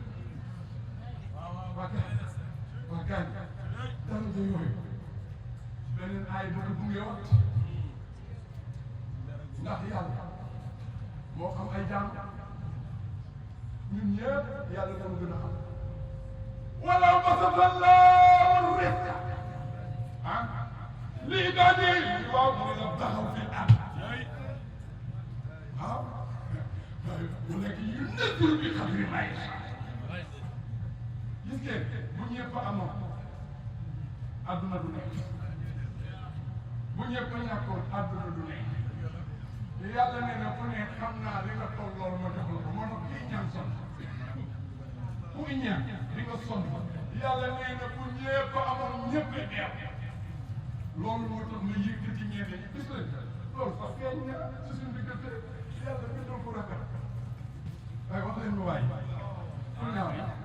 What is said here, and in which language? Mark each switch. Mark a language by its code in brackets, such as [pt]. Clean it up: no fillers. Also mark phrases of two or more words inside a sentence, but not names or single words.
[wo] waa gaañ daraja yooyu beneen ay bu ko buggee wax ndax yàlla moo xam ay jaam ñun ñëpp yàlla dama gën a xam [ar] ولو بسط الله الرزق لعباده لابتغوا في الارض ولكن ينزل بقدر ما يشاء [wo] gis ngeen bu ñëpp amoon adduna du nekk bu ñëpp ñàkkoon adduna du nekk yàlla nee na ku ne xam naa li nga toll loolu ma jox la ko moo tax kii ñaan sonn ku ñaan di nga sonn yàlla nee na bu ñëpp amoon ñëpp neex loolu moo tax nga yëkkati ñeente ñi gis leen loolu sax feeñ na ci suñu diggante yàlla bindoo ko rafet waaye wax leen lu waay ku ñaaw na